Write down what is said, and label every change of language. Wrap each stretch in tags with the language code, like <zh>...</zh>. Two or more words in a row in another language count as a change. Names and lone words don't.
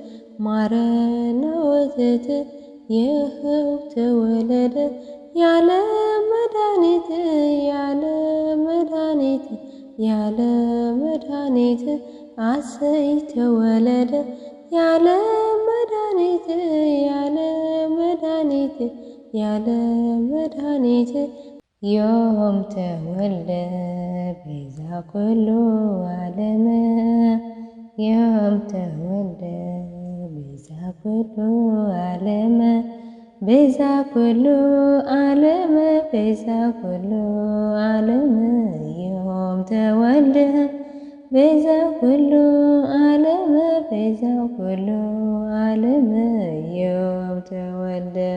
<am>ማርና ወተት ይኸው ተወለደ የዓለም መድኃኒት የዓለም መድኃኒት የዓለም መድኃኒት እሰይ ተወለደ የዓለም መድኃኒት የዓለም መድኃኒት የዓለም መድኃኒት</am> <gez>ዮም ተወልደ ቤዛ ኩሉ ዓለም ዮም ተወልደ ቤዛ ኩሉ ዓለም ቤዛ ኩሉ ዓለም ቤዛ ኩሉ ዓለም ዮም ተወልደ ቤዛ ኩሉ ዓለም ቤዛ ኩሉ ዓለም ዮም ተወልደ</gez>